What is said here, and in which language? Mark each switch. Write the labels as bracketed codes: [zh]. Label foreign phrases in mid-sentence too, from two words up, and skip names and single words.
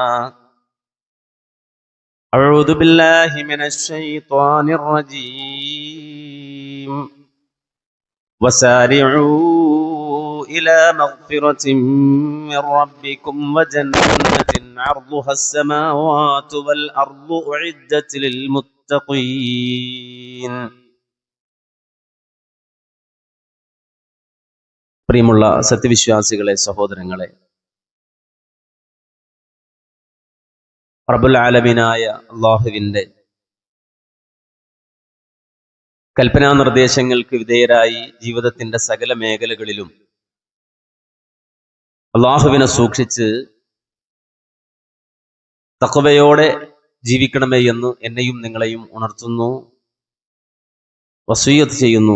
[ar] أعوذ بالله من الشيطان الرجيم وسارعوا إلى مغفرة من ربكم وجنة عرضها السماوات والأرض أعدت [ml] للمتقين പ്രിയമുള്ള സത്യവിശ്വാസികളെ, സഹോദരങ്ങളെ, റബ്ബുൽ ആലമീനായ അല്ലാഹുവിൻ്റെ കൽപ്പനാ നിർദ്ദേശങ്ങൾക്ക് വിധേയരായി ജീവിതത്തിന്റെ സകല മേഖലകളിലും അല്ലാഹുവിനെ സൂക്ഷിച്ച് തഖ്വയോടെ ജീവിക്കണമേ എന്ന് എന്നെയും നിങ്ങളെയും ഉണർത്തുന്നു, വസിയ്യത്ത് ചെയ്യുന്നു.